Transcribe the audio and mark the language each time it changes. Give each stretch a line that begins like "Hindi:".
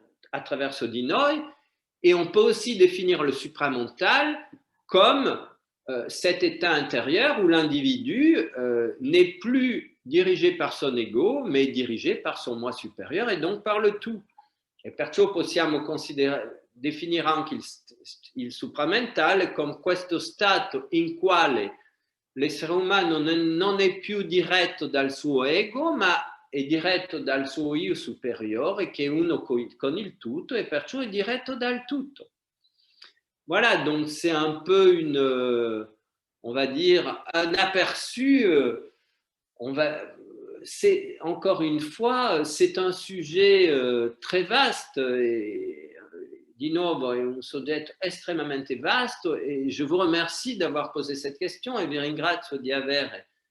Italian: attraverso di noi,
French: et on peut aussi définir le supramental comme cet état intérieur où l'individu n'est plus dirigé par son ego, mais dirigé par son moi supérieur et donc par le tout.
Italian: E perciò possiamo definire anche il supramentale come questo stato in quale l'essere umano non è più diretto dal suo ego, ma è diretto dal suo io superiore, che è uno con il tutto, et perciò è diretto dal tutto.
French: Voilà, donc c'est un peu on va dire, un aperçu, c'est encore une fois, c'est un sujet très vaste et
Italian: di nuovo è un soggetto estremamente vasto e
French: je vous remercie d'avoir posé cette question
Italian: e vi ringrazio di aver